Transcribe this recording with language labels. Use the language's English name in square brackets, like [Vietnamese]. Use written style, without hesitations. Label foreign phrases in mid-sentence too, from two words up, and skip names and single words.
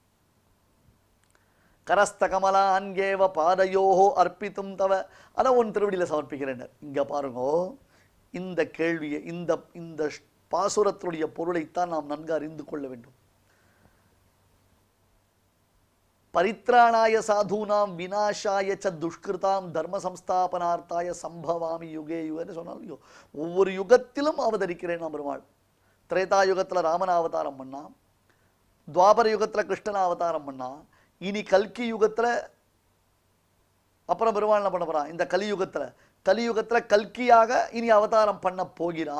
[Sanskrit] करस्थ कमलान्येव पादयोः अर्पितुं तव, [Tamil] அதை உன் திருவடியில சமர்ப்பிக்கிறேன். இங்க பாருங்க, இந்த கேள்வியை, இந்த பாசுரத்தினுடைய பொருளைத்தான் நாம் நன்கு அறிந்து கொள்ள வேண்டும். [Sanskrit] परित्राणाय साधूनां विनाशाय च दुष्कृताम् धर्म संस्थापनार्थाय सम्भवामि युगे युगे [Tamil] சொன்னாலும், ஒவ்வொரு யுகத்திலும் அவதரிக்கிறேன் நான் பெருமாள். திரேதா யுகத்துல ராமன் அவதாரம் பண்ணா, துவாபர யுகத்துல கிருஷ்ணன் அவதாரம் பண்ணா, இனி கல்கி யுகத்துல அப்புறம் பெருமாள் என்ன பண்ண போறான்? இந்த கலியுகத்துல கல்கியாக இனி அவதாரம் பண்ண போகிறான்.